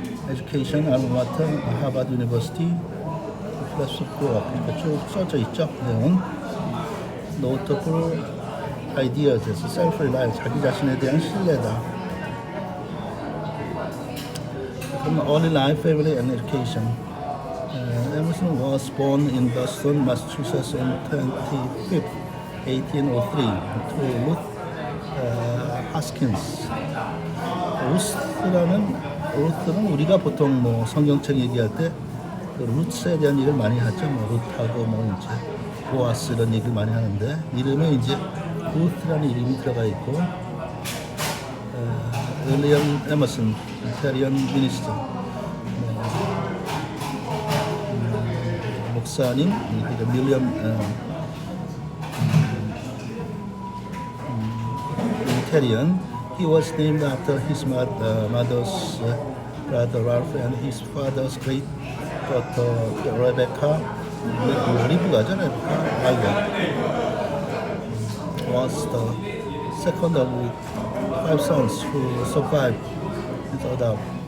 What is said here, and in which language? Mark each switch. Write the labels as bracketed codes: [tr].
[en] Education alma mater Harvard University. [ko] philosophical 이렇게 쭉 써져 있죠. 내용은 [en] notable ideas, self-reliance, [ko] 자기 자신에 대한 신뢰다. [en] From early life, family, and education. Emerson was born in Boston, Massachusetts on 25th, 1803 to Ruth Hoskins. [ko] 루스는 우리가 보통 뭐 성경책 얘기할 때 그 루츠에 대한 얘기를 많이 하죠. 뭐 루트하고 뭐 이제 보아스 이런 얘기를 많이 하는데 이름에 이제 루트라는 이름이 들어가 있고. 윌리엄 에머슨, [en] 이태리언 미니스터, [ko] 목사님, 윌리엄 Italian. [en] He was named after his mother's brother Ralph and his father's great daughter Rebecca. [ko] 리브가죠, Rebecca. [en] Was the second of 5 sons who survived his adult.